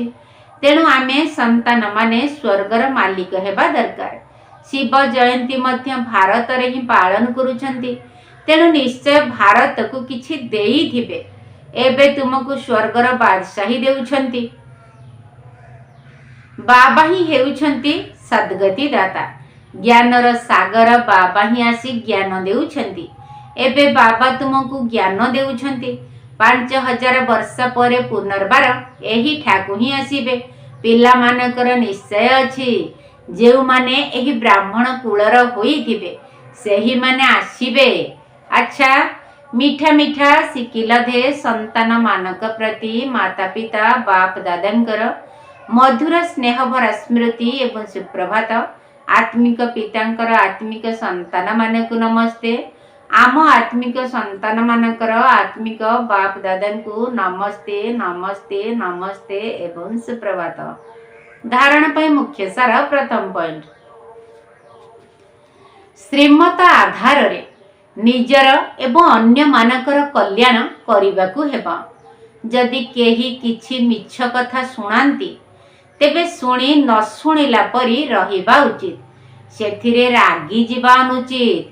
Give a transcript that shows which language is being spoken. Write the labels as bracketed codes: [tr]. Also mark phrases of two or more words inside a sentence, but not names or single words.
[or] ତେଣୁ ଆମେ ସନ୍ତାନ ମାନେ ସ୍ୱର୍ଗର ମାଲିକ ହେବା ଦରକାର। ଶିବ ଜୟନ୍ତୀ ମଧ୍ୟ ଭାରତ ରେ ହିଁ ପାଳନ କରୁଛନ୍ତି, ତେଣୁ ନିଶ୍ଚୟ ଭାରତ କୁ କିଛି ଦେଇ ଥିବେ। ଏବେ ତୁମକୁ ସ୍ୱର୍ଗର ବାଦଶାହୀ ଦେଉଛନ୍ତି। ବାବା ହିଁ ହେଉଛନ୍ତି ସଦ୍‌ଗତି ଦାତା, ଜ୍ଞାନର ସାଗର ବାବା ହିଁ ଆସି ଜ୍ଞାନ ଦେଉଛନ୍ତି। ଏବେ ବାବା ତୁମକୁ ଜ୍ଞାନ ଦେଉଛନ୍ତି। 5000 ବର୍ଷ ପରେ ପୁନର୍ବାର ଏହି ଠାକୁ ହିଁ ଆସିବେ। ପିଲା ମାନଙ୍କର ନିଶ୍ଚୟ ଅଛି ଯେଉଁ ମାନେ ଏହି ବ୍ରାହ୍ମଣ କୁଳର ହୋଇଥିବେ ସେହି ମାନେ ଆସିବେ। ଅଚ୍ଛା ମିଠା ମିଠା ସିକିଲ ଦେ ସନ୍ତାନ ମାନଙ୍କ ପ୍ରତି ମାତା ପିତା ବାପ ଦାଦାଙ୍କର ମଧୁର ସ୍ନେହ ଭରା ସ୍ମୃତି ଏବଂ ସୁପ୍ରଭାତ। ଆତ୍ମିକ ପିତାଙ୍କର ଆତ୍ମିକ ସନ୍ତାନ ମାନଙ୍କୁ ନମସ୍ତେ। ଆମ ଆତ୍ମିକ ସନ୍ତାନ ମାନଙ୍କର ଆତ୍ମିକ ବାପ ଦାଦାଙ୍କୁ ନମସ୍ତେ ନମସ୍ତେ ନମସ୍ତେ ଏବଂ ସୁପ୍ରଭାତ। ଧାରଣ ପାଇଁ ମୁଖ୍ୟ ସାର ପ୍ରଥମ ପଏଣ୍ଟ, ଶ୍ରୀମତ ଆଧାର ରେ ନିଜର ଏବଂ ଅନ୍ୟ ମାନଙ୍କର କଲ୍ୟାଣ କରିବାକୁ ହେବା। ଯଦି କେହି କିଛି ମିଛ କଥା ଶୁଣାନ୍ତି ତେବେ ଶୁଣି ନ ଶୁଣିଲା ପରି ରହିବା ଉଚିତ, ସେଥିରେ ରାଗି ଯିବା ଅନୁଚିତ।